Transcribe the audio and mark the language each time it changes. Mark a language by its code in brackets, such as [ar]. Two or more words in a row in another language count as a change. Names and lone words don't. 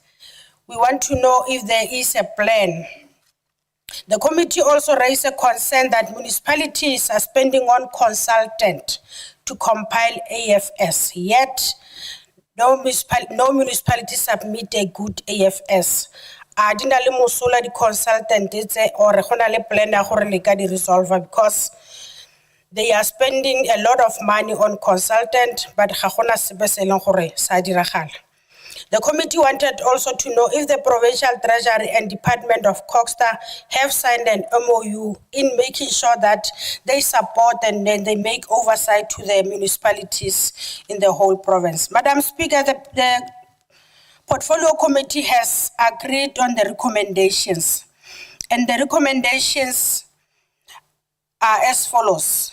[en] We want to know if there is a plan. The committee also raised a concern that municipalities are spending on consultant to compile AFS, yet no municipality submit a good AFS. [tn] Adinale mosola di [en] consultant or [tn] le plan ya gore le ka di resolve [en] because they are spending a lot of money on consultant, but [tn] ga gona sepe se leng gore sa diragala. [en] The committee wanted also to know if the Provincial Treasury and Department of Coxta have signed an MOU in making sure that they support and then they make oversight to the municipalities in the whole province. Madam Speaker, the Portfolio Committee has agreed on the recommendations, and the recommendations are as follows.